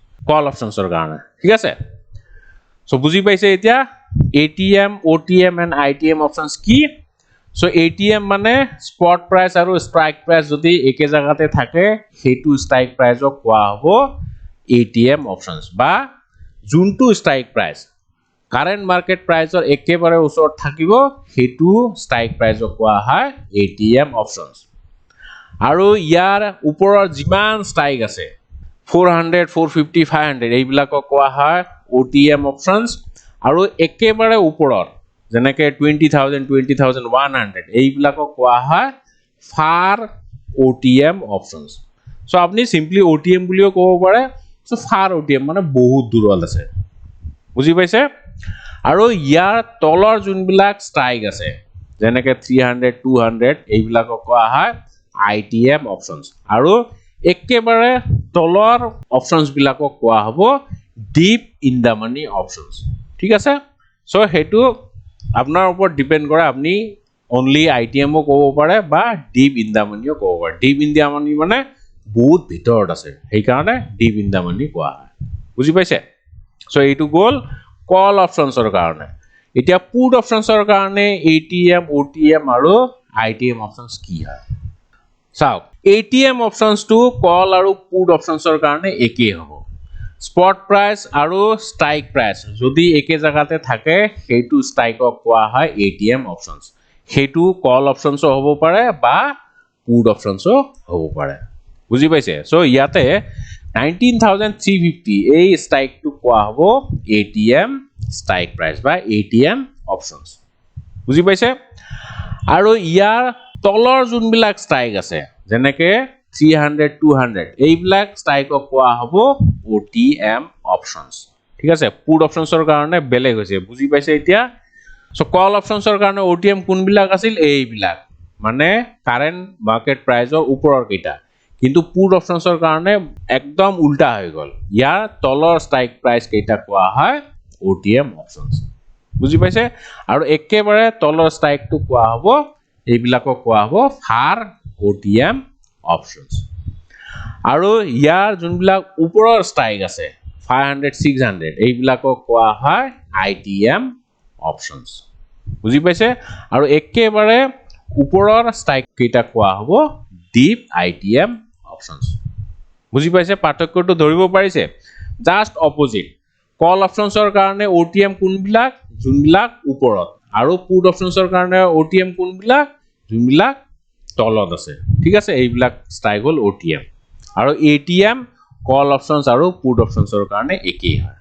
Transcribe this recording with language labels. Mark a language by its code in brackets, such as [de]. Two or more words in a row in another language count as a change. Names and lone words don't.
[en] call optionsৰ [as] কাৰণে ঠিক আছে সো বুজি পাইছে এতিয়া [en] ATM OTM and ITM options [as] কি সো ATM মানে [en] spot price [as] আৰু [en] strike price [as] যদি একে জায়গাতে থাকে হেতু [en] strike priceক [as] কোৱা হ'ব [en] ATM options [as] বা যোনটো [en] strike price current market priceৰ [as] একেবাৰে ওচৰত থাকিব হেতু [en] strike priceক [as] কোৱা হয় [en] ATM options [as] আৰু ইয়াৰ ওপৰৰ যিমান স্ট্ৰাইক আছে 400 450 500 এইবিলাকক কোৱা হয় [en] OTM options [as] আৰু একেবাৰে ওপৰৰ যেনেকে 20000 20100 এইবিলাকক কোৱা হয় [en] far OTM options [as] সো আপুনি সিম্পলি OTM বুলিও ক'ব পাৰে সো [en] far OTM [as] মানে বহুত দূৰত আছে বুজি পাইছে আৰু ইয়াৰ তলৰ যোনবিলাক স্ট্ৰাইক আছে যেনেকে 300 200 এইবিলাকক কোৱা হয় [en] ITM options [as] আৰু একেবাৰে তলৰ অপশনস বিলাকক কোৱা হ'ব [en] deep in the money options [as] ঠিক আছে সো হেতু আপোনাৰ ওপৰত ডিপেন্ড কৰে আপনি [en] only ITM [as] ও ক'ব পাৰে বা [en] deep in the money [as] ও ক'ব পাৰে [en] deep in the money [as] মানে বহুত ভিতৰত আছে সেই কাৰণে [en] deep in the money [as] কোৱা হয় বুজি পাইছে সো এইটো গল [en] call optionsৰ [as] কাৰণে এতিয়া [en] put optionsৰ [as] কাৰণে [en] ATM OTM [as] আৰু [en] ITM options [as] কি হয় চাওক [en] ATM options to call [as] আৰু [en] put optionsৰ [as] কাৰণে একেই হ'ব [en] spot price [as] আৰু [en] strike price [as] যদি একে জায়গাতে থাকে হেতু strikeক কোৱা হয় [en] ATM options [as] হেতু [en] call options [as] হ'ব পাৰে বা [en] put options [as] হ'ব পাৰে বুজি পাইছে সো ইয়াতে 19350 এই strike টো কোৱা হ'ব [en] ATM strike price [as] বা [en] ATM options [as] বুজি পাইছে আৰু ইয়াৰ তলৰ যোনবিলাক স্ট্ৰাইক আছে যেনেকে 300 200 এইবিলাক স্ট্ৰাইকক কোৱা হ'ব [en] OTM options [as] ঠিক আছে [en] put optionsৰ [as] কাৰণে বেলেগ হৈছে বুজি পাইছে এতিয়া সো [en] call optionsৰ [as] কাৰণে OTM কোনবিলাক আছিল এইবিলাক মানে [en] current market priceৰ [as] ওপৰৰ কেইটা কিন্তু [en] put optionsৰ [as] কাৰণে একদম উল্টা হৈ গল ইয়াৰ তলৰ [en] strike price [as] কেইটা কোৱা হয় [en] OTM options [as] বুজি পাইছে আৰু একেবাৰে তলৰ স্ট্ৰাইকটো কোৱা হ'ব এইবিলাকক কোৱা হ'ব [en] far OTM options [as] আৰু ইয়াৰ যোনবিলাক ওপৰৰ স্ট্ৰাইক আছে 500 600 এইবিলাকক কোৱা হয় [en] ITM options [as] বুজি পাইছে আৰু একেবাৰে ওপৰৰ স্ট্ৰাইক কেইটা কোৱা হ'ব [en] deep ITM options [as] বুজি পাইছে পাৰ্থক্যটো ধৰিব পাৰিছে [en] just opposite call optionsৰ [as] কাৰণে OTM কোনবিলাক যোনবিলাক ওপৰত আৰু পুট অপশনছৰ কাৰণে OTM কোনবিলাক যোনবিলাক তলত আছে ঠিক আছে এইবিলাক স্ট্ৰাইক হল OTM আৰু ATM [en] call options [as] আৰু [en] put optionsৰ [as] কাৰণে একেই হয়